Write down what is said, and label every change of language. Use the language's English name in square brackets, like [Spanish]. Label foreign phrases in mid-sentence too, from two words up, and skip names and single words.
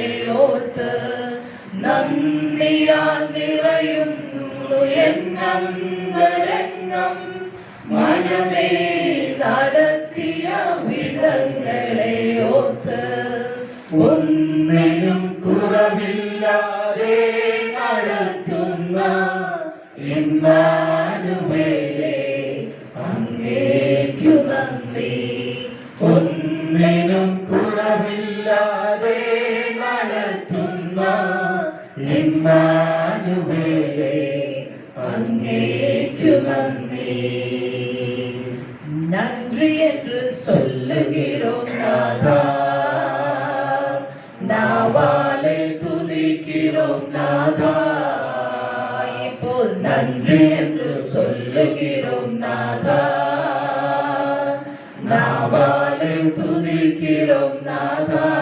[Malayalam] ഓർത്ത് നന്ദിയാ നിറയുന്നു എന്നന്തരംഗം മനമേ നടത്തിയ വിധങ്ങളെ ഓർത്ത് ഒന്നിനും കുറവില്ലാതെ നടത്തുന്ന ഇമ്മാനുവേലേ അങ്ങേക്കു നന്ദി. ഒന്നിനും കുറവില്ലാതെ നടത്തുന്ന ഇമ്മാനുവേലേ അങ്ങേക്കു നന്ദി. [Tamil] நன்றி என்று சொல்லுகிறோம் நாதா, நாவாலே துதிக்கிறோம் நாதா. இப்போ நன்றி என்று சொல்லுகிறோம் நாதா, நாவாலே துதிக்கிறோம் நாதா.